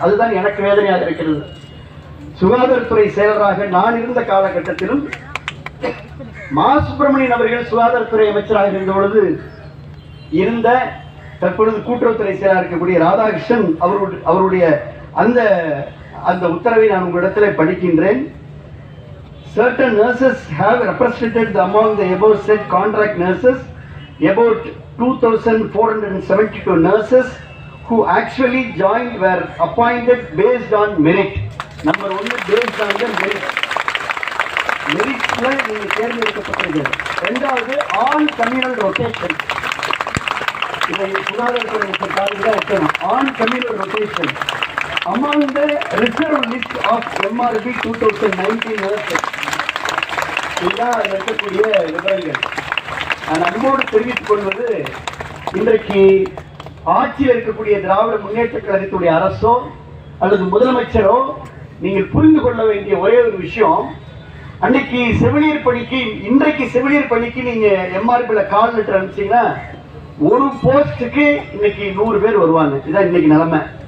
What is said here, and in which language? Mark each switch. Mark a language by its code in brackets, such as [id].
[ta] அதுதான் எனக்கு வேதனையாக இருக்கிறது. சுகாதாரத்துறை செயலராக நான் இருந்த காலகட்டத்திலும் மா சுப்பிரமணியன் அவர்கள் சுகாதாரத்துறை அமைச்சராக இருந்த பொழுது இருந்த தற்பொழுது கூட்டுறவுத்துறை செயலாளர் இருக்கக்கூடிய ராதாகிருஷ்ணன் அவருடைய அந்த அந்த உத்தரவை நான் உங்களிடத்தில் படிக்கின்றேன். [en] Certain nurses have represented among the above said contract nurses about 2,472 nurses who actually joined were appointed based on merit. Number 1 based on the merit. [ta] Meritல நீங்க தேர்ந்தெடுக்கப்பட்டது. இரண்டாவது [en] on communal rotation. [ta] இதை சுகாதாரத்துறை பாருங்க, [en] on communal rotation among the reserve list of MRB 2019 nurses. [ta] இதுதான் இருக்கக்கூடிய விவரங்கள். நான் அன்போடு தெரிவித்துக் கொள்வது, இன்றைக்கு ஆட்சியில் இருக்கக்கூடிய திராவிட முன்னேற்ற கழகத்துடைய அரசோ அல்லது முதலமைச்சரோ நீங்கள் புரிந்து கொள்ள வேண்டிய ஒரே ஒரு விஷயம், அன்னைக்கு செவிலியர் பணிக்கு, இன்றைக்கு செவிலியர் பணிக்கு நீங்க MRBல கால் லெட்டர் அனுப்பிச்சீங்கன்னா ஒரு போஸ்டுக்கு இன்னைக்கு 100 பேர் வருவாங்க. இதுதான் இன்னைக்கு நிலைமை.